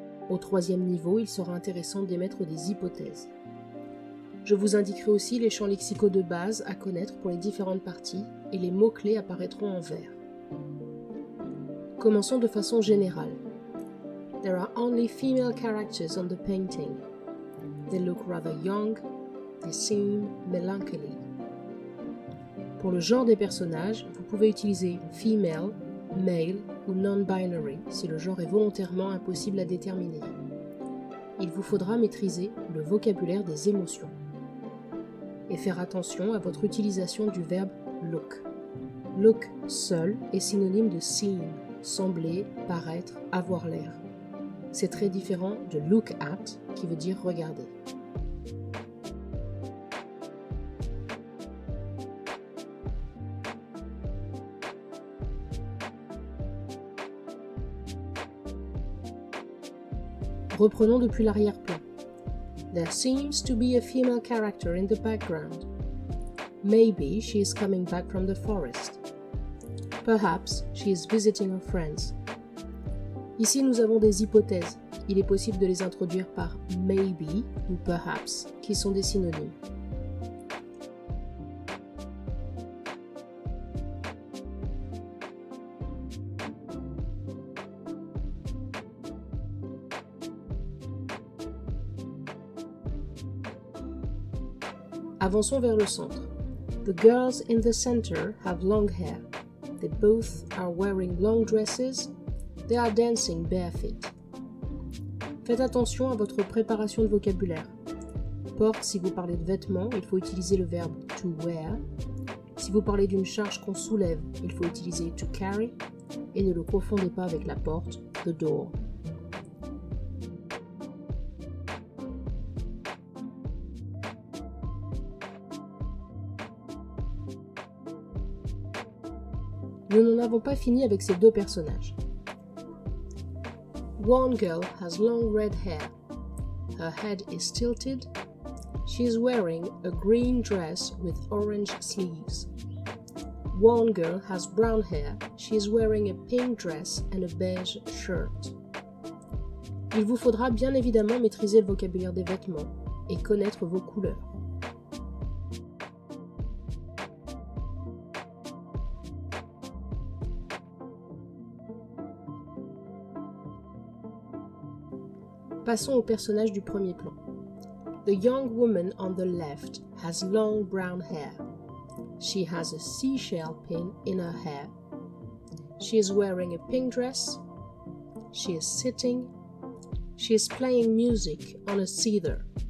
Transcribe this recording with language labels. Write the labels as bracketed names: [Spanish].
[French] Au troisième niveau, il sera intéressant d'émettre des hypothèses. Je vous indiquerai aussi les champs lexicaux de base à connaître pour les différentes parties et les mots-clés apparaîtront en vert. Commençons de façon générale. [English] There are only female characters on the painting. They look rather young. They seem melancholy. [French] Pour le genre des personnages, vous pouvez utiliser [English] female, male [French] ou [English] non-binary [French] si le genre est volontairement impossible à déterminer. Il vous faudra maîtriser le vocabulaire des émotions et faire attention à votre utilisation du verbe look. Look seul est synonyme de seem, sembler, paraître, avoir l'air. C'est très différent de [English] look at [French] qui veut dire regarder. Reprenons depuis l'arrière-plan. [English] There seems to be a female character in the background. Maybe she is coming back from the forest. Perhaps she is visiting her friends. [French] Ici, nous avons des hypothèses. Il est possible de les introduire par maybe ou perhaps, qui sont des synonymes. Avançons vers le centre. [English] The girls in the center have long hair. They both are wearing long dresses. They are dancing barefoot. [French] Faites attention à votre préparation de vocabulaire. Porte, si vous parlez de vêtements, il faut utiliser le verbe [English] to wear. [French] Si vous parlez d'une charge qu'on soulève, il faut utiliser [English] to carry. [French] Et ne le confondez pas avec la porte, [English] the door. [French] Nous n'en avons pas fini avec ces deux personnages. [English] One girl has long red hair. Her head is tilted. She is wearing a green dress with orange sleeves. One girl has brown hair. She is wearing a pink dress and a beige shirt. [French] Il vous faudra bien évidemment maîtriser le vocabulaire des vêtements et connaître vos couleurs. Passons au personnage du premier plan. [English] The young woman on the left has long brown hair. She has a seashell pin in her hair. She is wearing a pink dress. She is sitting. She is playing music on a seether.